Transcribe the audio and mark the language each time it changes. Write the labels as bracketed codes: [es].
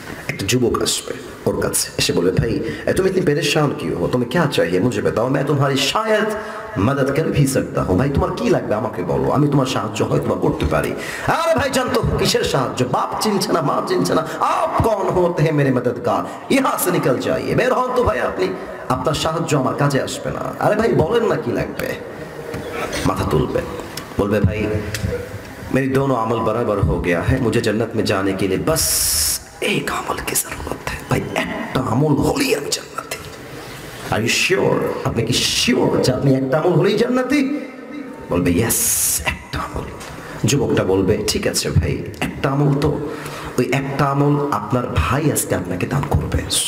[bn] একটা যুবক আসবে ওর কাছে, এসে বলবে, ভাই [hi] तुम इतनी परेशान क्यों हो, तुम्हें क्या चाहिए मुझे बताओ, मैं तुम्हारी शायद मदद कर भी सकता हूँ। [bn] ভাই তোমার কি লাগবে আমাকে বলো, আমি তোমার সাহায্য হয়তো করতে পারি। আরে ভাই জানতো কিসের সাহায্য, বাপ চিনছে না, মা চিনছে না, [hi] आप कौन होते हैं मेरे मददगार, यहाँ से निकल जाइए, [bn] বের হন তো ভাই আপনি, আপনার সাহায্য আমার কাজে আসবে না। আরে ভাই বলেন না কি লাগবে। মাথা তুলবে, বলবে, ভাই [hi] मेरी दोनों अमल बराबर हो गया है, मुझे जन्नत में जाने के लिए बस एक अमल की जरूरत है। भाई [bn] একটা আমল হলেই আমি জান্নাতি। আর ইউ শিওর, আপনি কি শিওর যে আপনি একটা আমল হলেই জান্নাতি? বলবে ইয়েস, একটা আমল। যুবকটা বলবে, ঠিক আছে ভাই, একটা আমল তো, ওই একটা আমল আপনার ভাই আজকে আপনাকে দান করবে।